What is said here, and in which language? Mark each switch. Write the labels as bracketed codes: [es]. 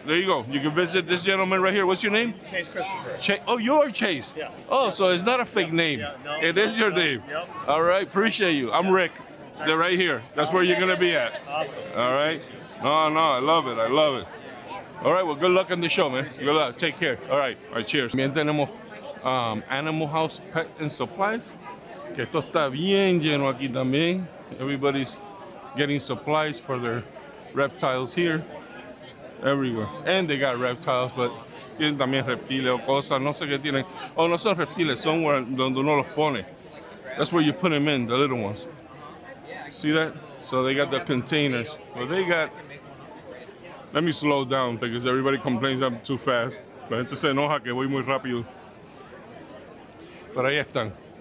[en] There you go. You can visit this gentleman right here. What's your name? Chase Christopher. Oh, you're Chase. Yes. Oh, so it's not a fake name. Yeah, no, it is your name. Yep. All right, appreciate you. I'm Rick. They're right here. That's where you're gonna be at. Awesome. All right. No, I love it. I love it. All right. Well, good luck on the show, man. Good luck. Take care. All right. All right. Cheers. [es] También tenemos Animal House Pet and Supplies. Que esto está bien lleno aquí también. [en] Everybody's getting supplies for their reptiles here. Everywhere. And they got reptiles, but [es] tienen también reptiles o cosas. No sé qué tienen. Oh, no son reptiles. Son donde uno los pone. [en] That's where you put them in, the little ones. See that? So they got the containers. Well, they got... Let me slow down because everybody complains I'm too fast. [es] La gente se enoja que voy muy rápido. Pero ahí están.